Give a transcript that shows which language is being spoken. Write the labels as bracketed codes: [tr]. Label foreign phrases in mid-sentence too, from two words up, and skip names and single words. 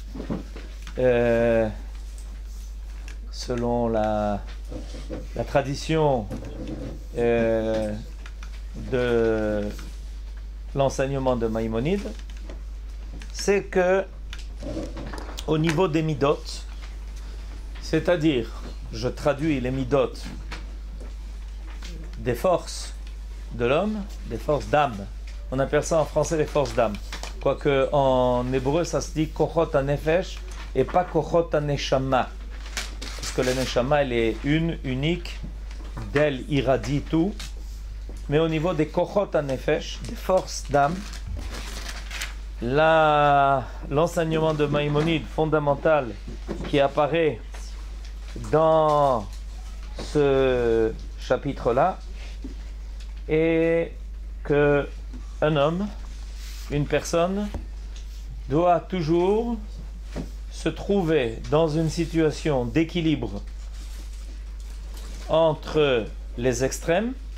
[fr] selon la tradition de l'enseignement de Maïmonide, c'est que au niveau des midot, c'est-à-dire, je traduis les midot des forces de l'homme, des forces d'âme. On appelle ça en français les forces d'âme. Quoique en hébreu ça se dit [he] כוחות הנפש [fr] et pas [he] כוחות הנשמה. [fr] Parce que la neshama elle est unique, d'elle irradie tout. Mais au niveau des [he] כוחות הנפש, [fr] des forces d'âme, l'enseignement de Maïmonide fondamental qui apparaît dans ce chapitre-là est que un homme, une personne, doit toujours se trouver dans une situation d'équilibre entre les extrêmes